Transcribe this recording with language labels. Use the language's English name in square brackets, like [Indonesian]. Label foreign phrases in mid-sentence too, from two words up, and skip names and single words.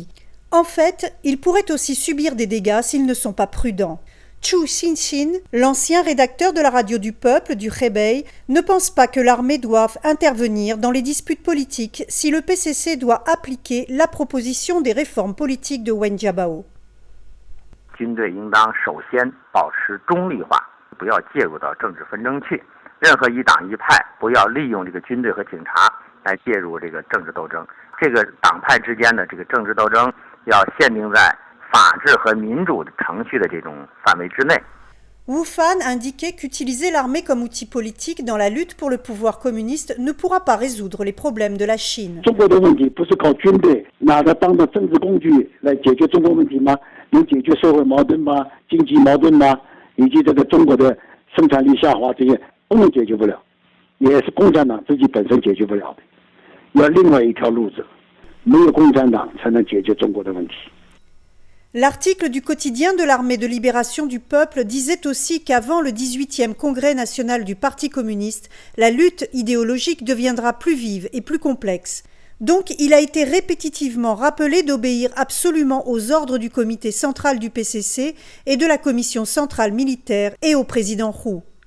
[French] En fait, ils pourraient aussi subir des dégâts s'ils ne sont pas prudents. Chu Xinxin, l'ancien rédacteur de la radio du peuple du Hebei, ne pense pas que l'armée doive intervenir dans les disputes politiques si le PCC doit appliquer la proposition des réformes politiques de Wen Jiabao. [Chinese] 军队应当首先保持中立化，不要介入到政治纷争去。任何一党一派不要利用这个军队和警察来介入这个政治斗争。这个党派之间的这个政治斗争要限定在法治和民主的程序的这种范围之内。 [French] Wu Fan indiquait qu'utiliser l'armée comme outil politique dans la lutte pour le pouvoir communiste ne pourra pas résoudre les problèmes de la Chine. [Chinese] 中国的问题不是靠军队拿它当做政治工具来解决中国问题吗？能解决社会矛盾吗？经济矛盾吗？以及这个中国的生产力下滑这些都能解决不了，也是共产党自己本身解决不了的。要另外一条路子，没有共产党才能解决中国的问题。 [French] L'article du quotidien de l'armée de libération du peuple disait aussi qu'avant le 18e congrès national du Parti communiste, la lutte idéologique deviendra plus vive et plus complexe. Donc il a été répétitivement rappelé d'obéir absolument aux ordres du comité central du PCC et de la commission centrale militaire et au président Hu.